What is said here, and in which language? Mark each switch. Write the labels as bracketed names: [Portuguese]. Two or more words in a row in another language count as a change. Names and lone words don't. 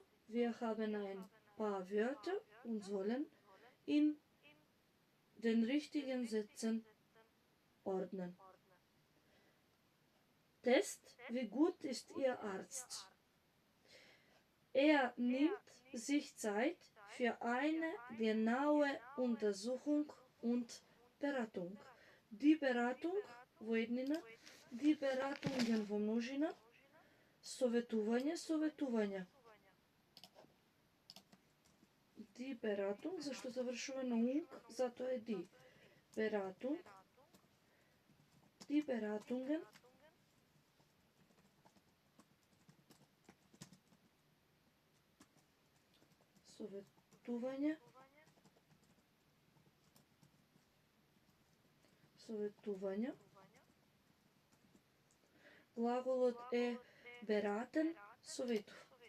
[German] Wir haben ein paar Wörter und sollen in den richtigen Sätzen ordnen. Test: Wie gut ist Ihr Arzt? Er nimmt sich Zeit für eine genaue Untersuchung und Beratung. Die Beratung [Macedonian] во еднина, [German] die Beratungen [Macedonian] во множина, советување. [German] Die Beratung, [Macedonian] зашто завршува на унг, затоа е die. [German] Beratung, die Beratungen, [Macedonian] советување. Глаголот е beraten, советува.